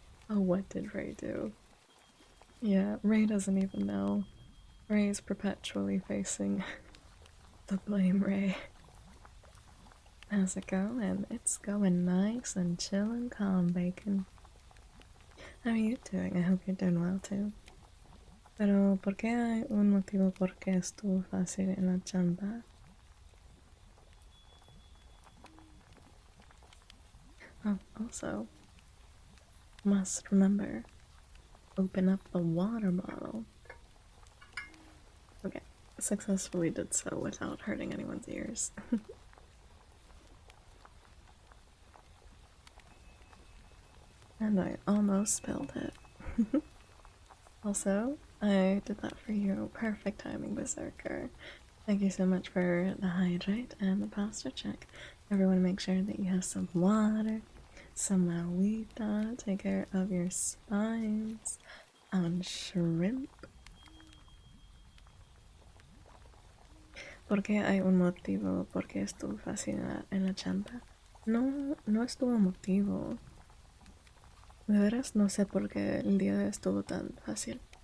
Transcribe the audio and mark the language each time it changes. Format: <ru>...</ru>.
<en>Oh, what did Ray do? Yeah, Ray doesn't even know. Ray's perpetually facing the blame Ray. How's it going? It's going nice and chill and calm, Bacon. How are you doing? I hope you're doing well too.</en> <es>Pero, ¿por qué hay un motivo por qué estuvo fácil en la chamba?</es> <en>Oh, also, must remember, open up the water bottle. Okay, successfully did so without hurting anyone's ears. And I almost spilled it. Also, I did that for you. Perfect timing, Berserker. Thank you so much for the hydrate and the pasta check. Everyone make sure that you have some water, some agüita, take care of your spines, and shrimp.</en> <es>¿Por qué hay un motivo por qué estuvo fácil en la chamba? No, no estuvo motivo. De veras no sé por qué el día estuvo tan fácil.</es>